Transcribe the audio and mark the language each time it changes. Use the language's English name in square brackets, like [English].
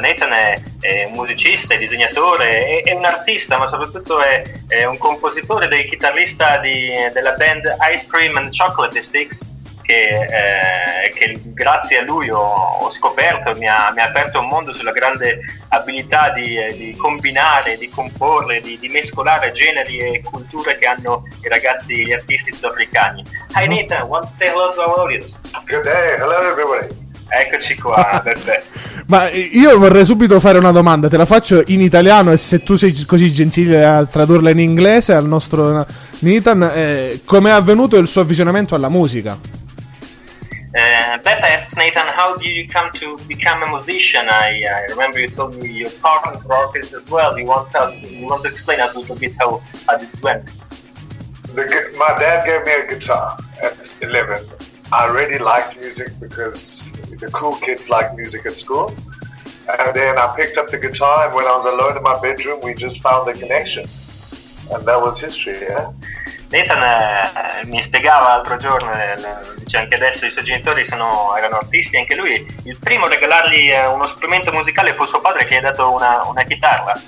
[Italian] Nathan è un musicista, è disegnatore, è un artista, ma soprattutto è un compositore del chitarrista della band Ice Cream and Chocolate Sticks, che grazie a lui ho scoperto, mi ha aperto un mondo sulla grande abilità di combinare, di comporre, di mescolare generi e culture che hanno i ragazzi, gli artisti sudafricani. [English] Hi Nathan, want to say hello to our audience? Good day, hello everybody. [Italian] Eccoci qua, perfetto. Ma io vorrei subito fare una domanda, te la faccio in italiano e se tu sei così gentile a tradurla in inglese al nostro Nathan, com'è avvenuto il suo avvicinamento alla musica? [English] Beth asks Nathan, how did you come to become a musician? I remember you told me your parents were artists as well. You want to explain us a little bit how this went? My dad gave me a guitar at 11. I really liked music because the cool kids like music at school. And then I picked up the guitar, and when I was alone in my bedroom, we just found the connection. And that was history, yeah? [Italian] Nathan mi spiegava l'altro giorno, dice anche adesso i suoi genitori erano artisti, anche lui, il primo a regalargli uno strumento musicale fu suo padre, che gli ha dato una chitarra.